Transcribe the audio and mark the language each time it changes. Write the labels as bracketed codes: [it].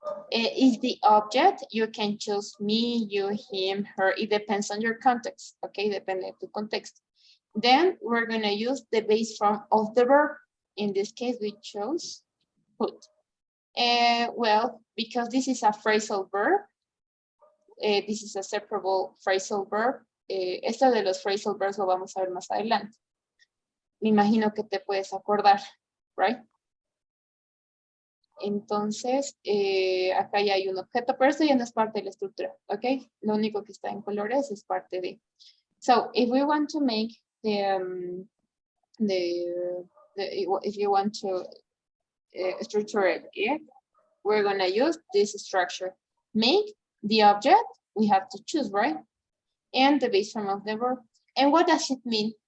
[en] Is the object, you can choose me, you, him, her, it depends on your context, okay? [es] Depende de tu contexto. [en] Then we're gonna use the base form of the verb. In this case, we chose put. Well, because this is a phrasal verb, this is a separable phrasal verb. [es] Esto de los phrasal verbs lo vamos a ver más adelante. Me imagino que te puedes acordar, right? Entonces, acá ya hay un objeto, pero esto ya no es parte de la estructura, ¿ok? Lo único que está en colores es parte de. [en] So, if we want to make if you want to structure it, yeah, we're gonna use this structure. Make the object, we have to choose, right? And the base form of the verb. And what does it mean?